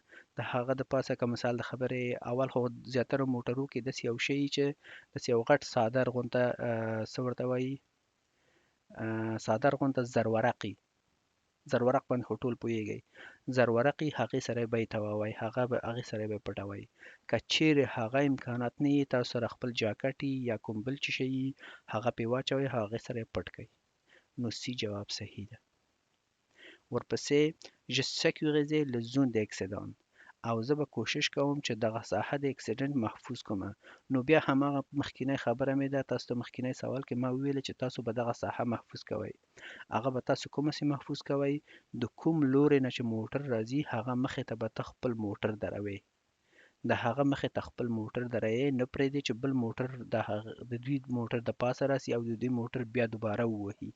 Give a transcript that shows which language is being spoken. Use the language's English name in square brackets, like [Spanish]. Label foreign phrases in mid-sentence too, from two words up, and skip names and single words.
[Pashto] د هغه د پاسه که مثال د خبرې اول خو زیاتره موټرو کې داسې یو شی چې داسې یو غټ څادر غونته څه ورته وایي، څادر غونته زرورقي، زرورق باندې خو ټول پوهېږئ، زرورقي، هغې سره به یې تاووئ، هغې سره به یې پټوئ. که چیرې هغه امکانات نه وي، تاسو سره خپل جاکټ یا کوم بل څه شی هغه پرې واچوئ، هغې سره یې پټ کړئ. نو سی جواب صحیح ده. ورپسې [French] je sécurise le zone d'accident، [Pashto] او زه به کوشش کوم چې دغه ساحه د اکسیډنټ محفوظ کومه. نو بیا هماغه مخکینی خبره مې ده، تاسو ته مخکینی سوال کې ما وویل چې تاسو به دغه ساحه محفوظ کوئ. هغه به تاسو کومه سي محفوظ کوئ؟ د کوم لوري نه چې موټر راځي هغه مخې ته به ته خپل موټر دروئ، د هغه مخې ته خپل موټر دروئ، نه پرېږدئ چې بل موټر د دوی موټر د پاسه راسي او د دوی موټر بیا دوباره ووهي.